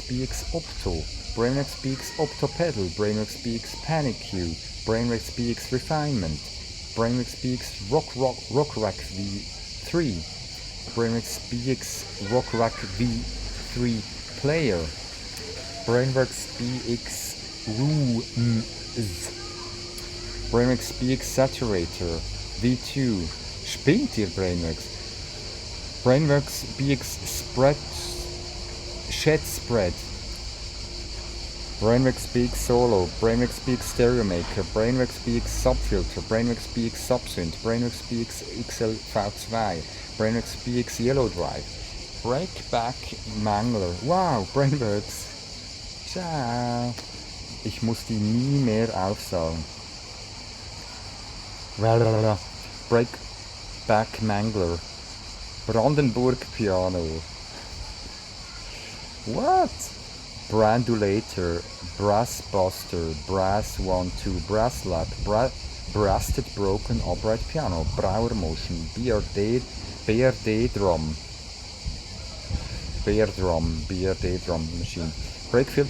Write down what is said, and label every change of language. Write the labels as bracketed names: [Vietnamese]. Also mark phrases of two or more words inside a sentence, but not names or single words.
[German] BX Opto, Brainworks BX Opto Pedal, Brainworks BX Panic Q, Brainworks BX Refinement, Brainworks BX Rock Rack V3, Brainworks BX Rock Rack V3 Player, Brainworks BX Brainworks BX Saturator V2. Spinnt ihr Brainworks? Brainworks BX Shed Spread, Brainworks BX Solo, Brainworks BX Stereo Maker, Brainworks BX Subfilter, Brainworks BX Subsynth, Brainworks BX XL V2, Brainworks BX Yellow Drive, Breakback Mangler. Wow, Brainworks. Ciao. Ich muss die nie mehr aufsagen. Breakback Mangler. Brandenburg Piano. What? Brandulator, Brass Buster, Brass 1-2, Brass Lap, Brasted Broken Upright Piano, Brauer Motion, BRD Drum, BRD Drum Machine, Break Filter,